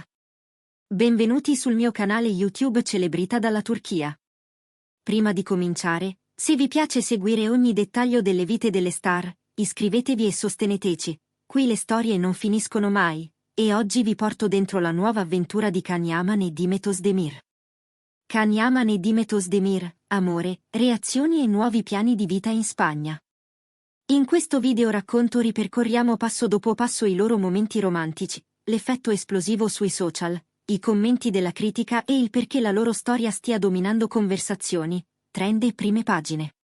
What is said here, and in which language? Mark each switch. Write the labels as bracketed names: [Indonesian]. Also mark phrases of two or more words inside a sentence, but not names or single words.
[Italian] Benvenuti sul mio canale YouTube Celebrità dalla Turchia. Prima di cominciare, se vi piace seguire ogni dettaglio delle vite delle star, iscrivetevi e sosteneteci. Qui le storie non finiscono mai, e oggi vi porto dentro la nuova avventura di Can Yaman e Demet Özdemir. Can Yaman e Demet Özdemir, amore, reazioni e nuovi piani di vita in Spagna. In questo video racconto ripercorriamo passo dopo passo i loro momenti romantici, l'effetto esplosivo sui social, i commenti della critica e il perché la loro storia stia dominando conversazioni, trend e prime pagine.